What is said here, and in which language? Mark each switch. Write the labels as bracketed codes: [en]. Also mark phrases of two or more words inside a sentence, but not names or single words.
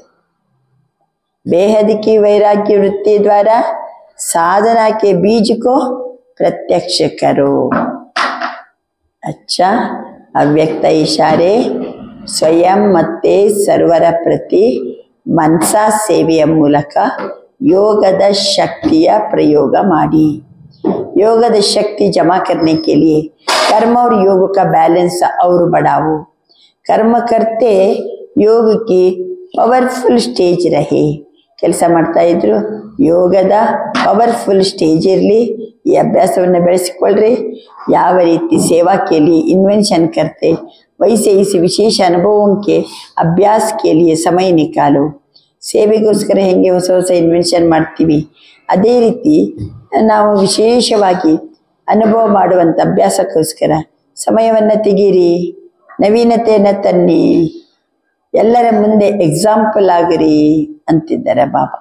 [hi] बेहद की वैराग्य वृत्ति द्वारा साधना के बीज को प्रत्यक्ष करो. [kn] अच्छा, ಅವ್ಯಕ್ತ ಇಶಾರೆ ಸ್ವಯಂ ಮತ್ತೆ ಸರ್ವರ ಪ್ರತಿ ಮನಸಾ ಸೇವೆಯ ಮೂಲಕ ಯೋಗದ ಶಕ್ತಿಯ ಪ್ರಯೋಗ ಮಾಡಿ. [hi] योगद शक्ति जमा करने के लिए कर्म और योग का बैलेंस और बढ़ाओ. कर्म करते योग की [en] powerful stage [hi] ರಹೆ. [kn] ಕೆಲಸ ಮಾಡ್ತಾ ಇದ್ರು, ಯೋಗದ ಪವರ್ಫುಲ್ ಸ್ಟೇಜ್ ಇರಲಿ. ಈ ಅಭ್ಯಾಸವನ್ನು ಬೆಳೆಸಿಕೊಳ್ಳ್ರಿ. ಯಾವ ರೀತಿ [hi] ಸೇವಾ के लिए इन्वेंशन करते वैसे इस विशेष अनुभवों के अभ्यास के लिए समय निकालो. [kn] ಸೇವೆಗೋಸ್ಕರ ಹೆಂಗೆ ಹೊಸ ಹೊಸ ಇನ್ವೆನ್ಷನ್ ಮಾಡ್ತೀವಿ, ಅದೇ ರೀತಿ ನಾವು ವಿಶೇಷವಾಗಿ ಅನುಭವ ಮಾಡುವಂಥ ಅಭ್ಯಾಸಕ್ಕೋಸ್ಕರ ಸಮಯವನ್ನು ತೆಗೀರಿ. ನವೀನತೆಯನ್ನು ತನ್ನಿ, ಎಲ್ಲರ ಮುಂದೆ ಎಕ್ಸಾಂಪಲ್ ಆಗಿರಿ ಅಂತಿದ್ದಾರೆ ಬಾಬಾ.